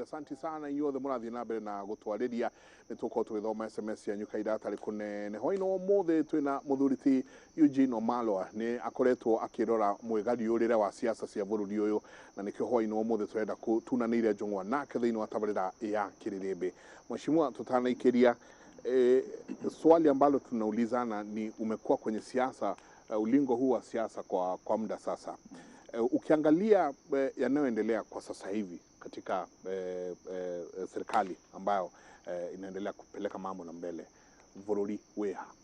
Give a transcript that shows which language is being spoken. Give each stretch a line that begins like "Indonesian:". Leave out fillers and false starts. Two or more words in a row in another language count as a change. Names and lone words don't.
Swahili: Asanti sana
Kikuyu: inyuothe mũrathiĩ na mbere na gũtwarĩria. Nĩ tũkorwo tũgĩthoma SMS cianyu kaira atarĩ kũnene. Hwaĩ-inĩ wa ũmũthĩ twĩna mũthuri ti Eugene Wamalwa, nĩ akoretwo akĩrora mwĩgariũrĩre wa siasa cia bũrũri ũyũ, na nĩkĩo hwaĩ-inĩ wa ũmũthĩ tũrenda tunanĩire njũng'wa nake thĩinĩ wa tabarĩra ya Kĩrĩrĩmbĩ.
Swahili: Mheshimiwa, tutanaikĩria swali ambalo tunaulizana ni umekuwa kwenye siasa, ulingo huu wa siasa kwa muda sasa. Ukiangalia yanayoendelea kwa sasa hivi katika serikali ambayo inaendelea kupeleka mambo na mbele,
Kikuyu: bũrũri weha